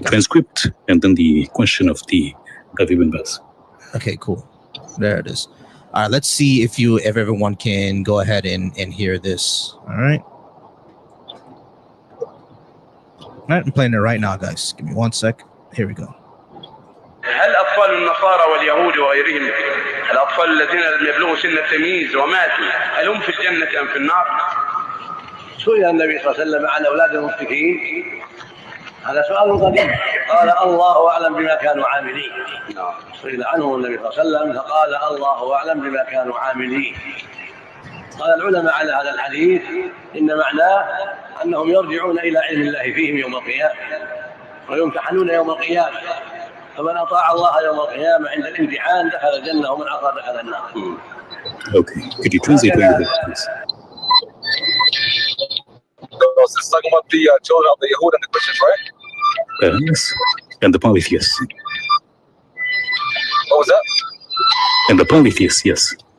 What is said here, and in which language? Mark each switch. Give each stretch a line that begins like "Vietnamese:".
English: Transcript and then the question of the Ibn B.A.S.H. Okay, cool. There it is. All right, let's see if everyone can go ahead and hear this. All right. All right, I'm playing it right now, guys. Give me 1 sec. Here we go.
Arabic: هل أطفال النصارى واليهود وغيرهم الأطفال الذين لم يبلغوا سن التمييز وماتوا هل هم في الجنة أم في النار؟ سئل النبي صلى الله عليه وسلم عن أولاد المشركين هذا سؤال قديم قال الله أعلم بما كانوا عاملين. سئل عنه النبي صلى الله عليه وسلم فقال الله أعلم بما كانوا عاملين. قال العلماء على هذا الحديث إن معناه أنهم يرجعون إلى علم الله فيهم يوم القيامة ويمتحنون يوم القيامة فمن أطاع الله يوم القيامة عند الامتحان دخل الجنة ومن عصى دخل النار.
English: Okay, could you translate what you heard, please? This is talking about the children of the Yahud and the Christians, right? Yes, and the polytheists. What was that? And the polytheists, yes.